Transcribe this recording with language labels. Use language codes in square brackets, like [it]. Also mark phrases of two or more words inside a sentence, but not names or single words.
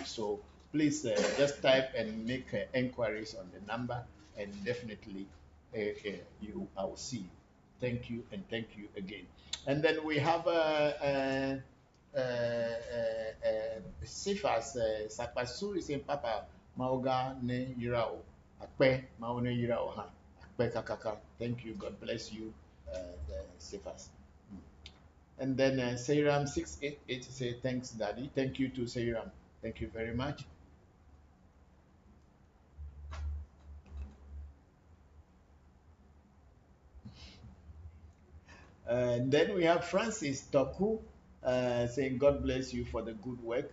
[en] So please just type and make inquiries on the number, and definitely I will see you. Thank you, and thank you again. And then we have Sifas Sakpasu is in [ee] Papa Mauga ne Yirao Akpe Maune Yirao Ha Akpe Kakaka. [en] Thank you. God bless you, Sifas. And then Seiram 688 say thanks, Daddy. Thank you to Seiram. Thank you very much. And then we have Francis Toku saying, God bless you for the good work.